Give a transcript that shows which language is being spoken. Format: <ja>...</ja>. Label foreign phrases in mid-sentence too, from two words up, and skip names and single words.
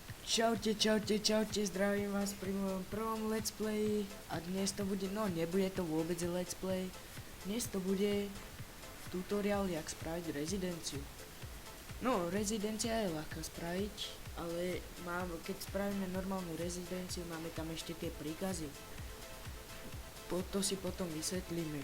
<sk>Čaute, čaute, čaute, zdravím vás pri mojom prvom</sk> <en>let's play</en> <sk>a dnes to bude, no nebude to vôbec</sk> <en>let's play,</en> <sk>dnes to bude tutoriál, jak spraviť rezidenciu. No, rezidencia je ľahká spraviť, ale keď spravíme normálnu rezidenciu, máme tam ešte tie príkazy. To si potom vysvetlíme.</sk>